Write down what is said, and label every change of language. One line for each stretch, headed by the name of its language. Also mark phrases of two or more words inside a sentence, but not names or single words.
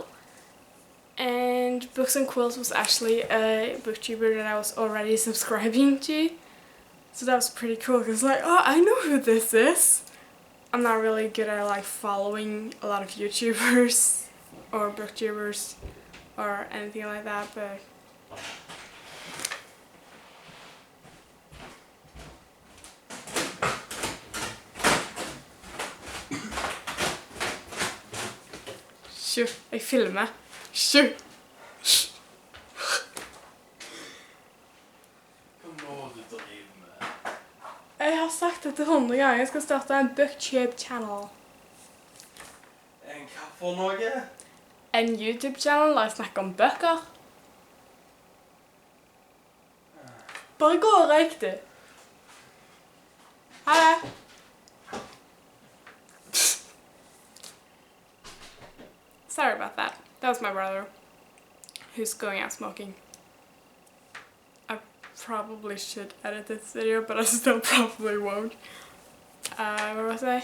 English: And Books and Quills was actually a booktuber that I was already subscribing to. So that was pretty cool because like, oh, I know who this is. I'm not really good at like following a lot of YouTubers or booktubers or anything like that, but
Norwegian: jeg filmer. Hva må du drive med? Jeg har sagt dette 100 ganger. Jeg skal starte en Booktube-channel. En hva for noe? En YouTube-channel der jeg snakker om bøker. Bare gå og røyk, du. Ha det.
English: Sorry about that. That was my brother who's going out smoking. I probably should edit this video, but I still probably won't. What was I?